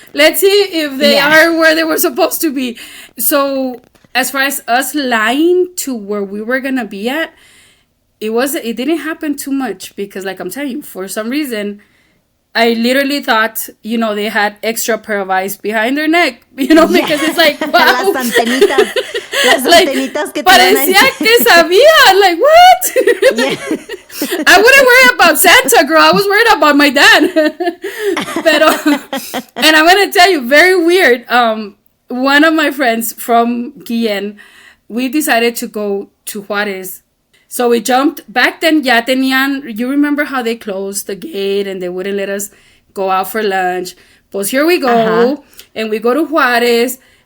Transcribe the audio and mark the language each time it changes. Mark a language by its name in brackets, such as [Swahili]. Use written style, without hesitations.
[English] Let's see if they are where they were supposed to be. So as far as us lying to where we were going to be at, it didn't happen too much because, like I'm telling you, for some reason, I literally thought, they had extra pair of eyes behind their neck, because it's like, wow. [Spanish] Las antenitas que parecía que sabía, [English] like, what? I wouldn't worry about Santa, girl. I was worried about my dad. And I'm going to tell you, very weird. One of my friends from Guillen, we decided to go to Juarez. So we jumped. Back then, [Spanish] ya tenían, [English] you remember how they closed the gate and they wouldn't let us go out for lunch. Pues here we go. And we go to Juarez.